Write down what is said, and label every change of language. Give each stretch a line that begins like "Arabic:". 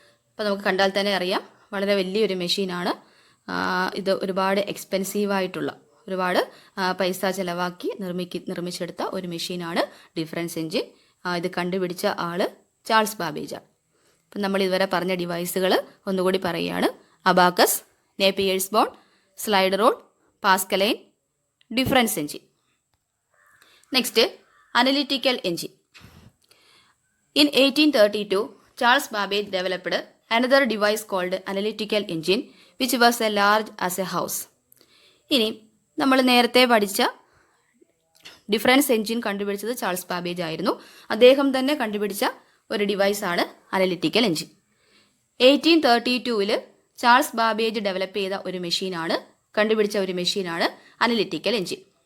Malayalam: അപ്പോൾ നമുക്ക് കണ്ടാൽ തന്നെ അറിയാം വളരെ വലിയൊരു മെഷീനാണ്. ഇത് ഒരുപാട് എക്സ്പെൻസീവായിട്ടുള്ള, ഒരുപാട് പൈസ ചിലവാക്കി നിർമ്മിച്ചെടുത്ത ഒരു മെഷീനാണ് ഡിഫറൻസ് എഞ്ചിൻ. ഇത് കണ്ടുപിടിച്ച ആൾ ചാൾസ് ബാബേജാണ്. അപ്പം നമ്മൾ ഇതുവരെ പറഞ്ഞ ഡിവൈസുകൾ ഒന്നുകൂടി പറയുകയാണ്: abacus, നേപ്പിയേഴ്സ് bone, slide rule, പാസ്കലൈൻ, difference engine. Next analytical engine.
English: In 1832, Charles Babbage developed another device called analytical engine, which was as large as a house.
Malayalam: ഇനി നമ്മൾ നേരത്തെ പഠിച്ച ഡിഫറൻസ് എഞ്ചിൻ കണ്ടുപിടിച്ചത് ചാൾസ് ബാബേജ് ആയിരുന്നു. അദ്ദേഹം തന്നെ കണ്ടുപിടിച്ച ഒരു ഡിവൈസാണ് analytical engine. 1832 Charles Babbage develop ചെയ്ത ഒരു മെഷീനാണ്, കണ്ടുപിടിച്ച ഒരു മെഷീനാണ് അനലിറ്റിക്കൽ എഞ്ചിൻ.